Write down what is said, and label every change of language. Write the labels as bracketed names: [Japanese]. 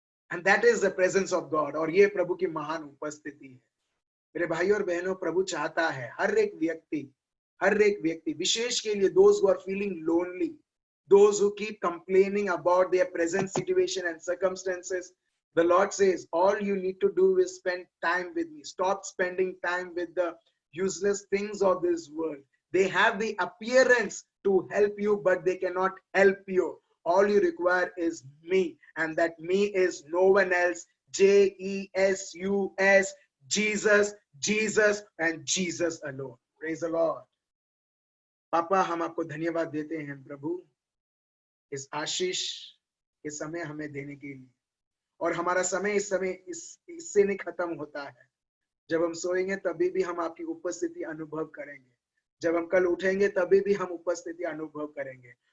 [English] and that is the presence of God, [Hindi] और ये प्रभु की महान उपस्थिति है। मेरे भाई और बहनों, प्रभु चाहता है हर एक व्यक्ति विशेष के लिए, [English] those who are feeling lonely, those who keep complaining about their present situation and circumstances, the Lord says, all you need to do is spend time with me. Stop spending time with the useless things of this world. They have the appearance to help you, but they cannot help you. All you require is me, and that me is no one else. Jesus, Jesus, Jesus, and Jesus alone. Praise the Lord. [Hindi] पापा, हम आपको धन्यवाद देते हैं प्रभु, इस आशीष के समय हमें देने के लिए। और हमारा समय इस समय इससे नहीं खत्म होता है। जब हम सोएंगे तभी भी हम आपकी उपस्थिति अनुभव करेंगे, जब हम कल उठेंगे तभी भी हम उपस्थिति अनुभव करेंगे।